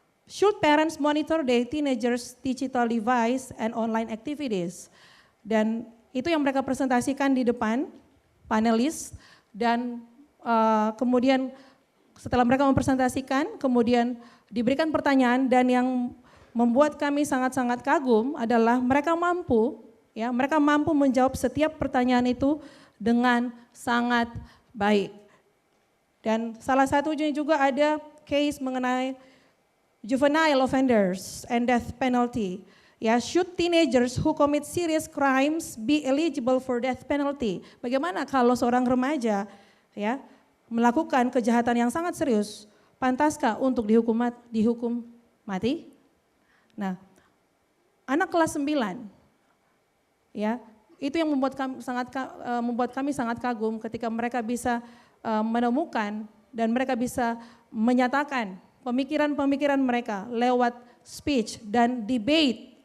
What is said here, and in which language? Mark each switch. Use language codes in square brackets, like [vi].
[en] Should parents monitor their teenagers' digital device and online activities? [id] Dan itu yang mereka presentasikan di depan panelis dan kemudian setelah mereka mempresentasikan, kemudian diberikan pertanyaan dan yang membuat kami sangat-sangat kagum adalah mereka mampu menjawab setiap pertanyaan itu dengan sangat baik. Dan salah satunya juga ada case mengenai [en] juvenile offenders and death penalty. Ya, should teenagers who commit serious crimes be eligible for death penalty? [id] Bagaimana kalau seorang remaja ya melakukan kejahatan yang sangat serius, pantaskah untuk dihukum mati? Nah, anak kelas 9 ya, itu yang membuat kami sangat kagum ketika mereka bisa menemukan dan mereka bisa menyatakan pemikiran-pemikiran mereka lewat speech dan debate.